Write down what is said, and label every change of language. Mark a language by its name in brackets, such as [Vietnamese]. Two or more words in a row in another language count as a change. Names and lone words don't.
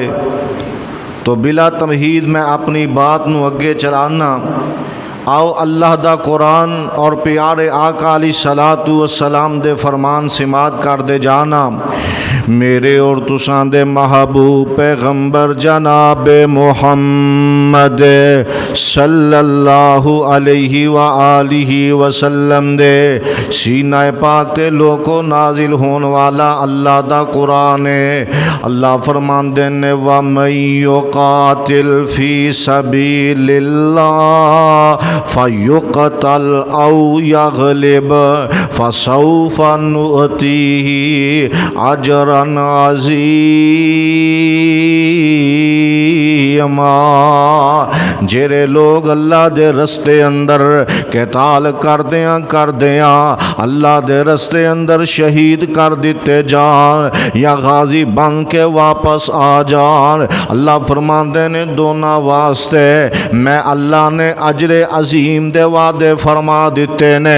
[Punjabi] تو بلا تمہید میں اپنی بات نوں اگے چلاناں. آؤ اللہ دا قرآن اور پیارے آقا [Arabic] عليه الصلاة والسلام [Punjabi] دے فرمان سماعت کردے جاناں. میرے اور تساں دے محبوب پیغمبر جناب محمد [Arabic] صلى الله عليه وآله وسلم [Punjabi] دے سینہ پاک تے لوکو نازل ہون والا اللہ دا قرآن ہے. اللہ فرماندے نے [Arabic] ومن يقاتل في سبيل الله فيقتل أو يغلب فسوف نؤتيه أجرا عظيما. [Punjabi] جیہڑے لوگ اللہ دے رستے اندر قتال کردیاں اللہ دے رستے اندر شہید کر دتے جان یا غازی بن کے واپس آ جان، اللہ فرماتے نے دونوں واسطے میں اللہ نے اجر عظیم دے وعدے فرما دتے نے.